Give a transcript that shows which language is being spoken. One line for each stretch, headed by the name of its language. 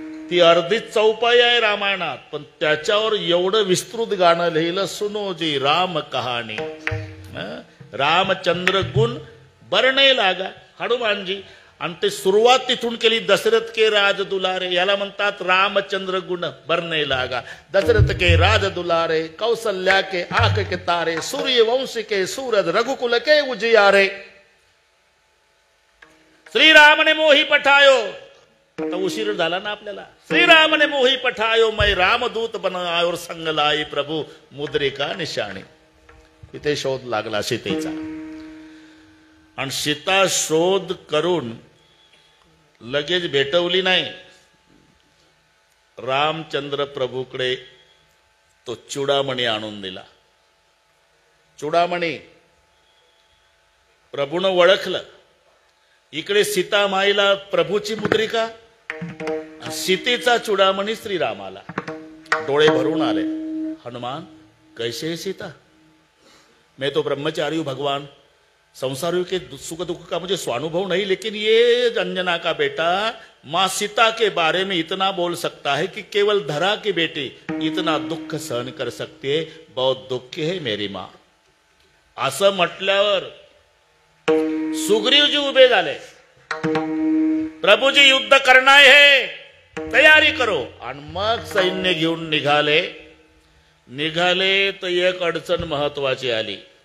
Marathi: ती अर्धीच चौपाई आहे रामायणात, पण त्याच्यावर एवढं विस्तृत गाणं लिहिलं,
Hindi: सुनो जी राम कहाणी. रामचंद्र गुण बरणे लागा हनुमानजी.
Marathi: आणि ते सुरुवात तिथून केली,
Hindi: दशरथ के राज दुलारे.
Marathi: याला म्हणतात रामचंद्र गुण बरणे लागा.
Hindi: दशरथ के राज दुलारे, कौशल्या के आंख के तारे, सूर्यवंश के सूरज, रघुकुल के उजियारे. श्रीराम ने मोही पठायो.
Marathi: आता उशीर झाला ना आपल्याला.
Hindi: श्रीराम ने मोही पठायो, मैं रामदूत बनायो और संग लाई प्रभू मुद्रिका निशाणी.
Marathi: इथे शोध लागला सीतेचा. आणि सीता शोध करून लगेच भेटवली नाही. रामचंद्र प्रभूकडे तो चुडामणी आणून दिला. चुडामणी प्रभूनं ओळखलं. इकडे सीतामाईला प्रभूची मुद्रिका, सीतेचा चुडामणी श्रीरामाला. डोळे भरून आले. हनुमान,
Hindi: कैसे है सीता? मैं तो ब्रह्मचारी हूं भगवान, संसारियों के सुख दुख का मुझे स्वानुभव नहीं, लेकिन ये अंजना का बेटा माँ सीता के बारे में इतना बोल सकता है कि केवल धरा की बेटी इतना दुख सहन कर सकती है. बहुत दुख है मेरी माँ.
Marathi: असं म्हटल्यावर सुग्रीवजी उभे झाले. प्रभूजी युद्ध करणार है,
Hindi: तयारी करो.
Marathi: आणि मग सैन्य घेऊन निघाले तर एक अडचण महत्वाची आली.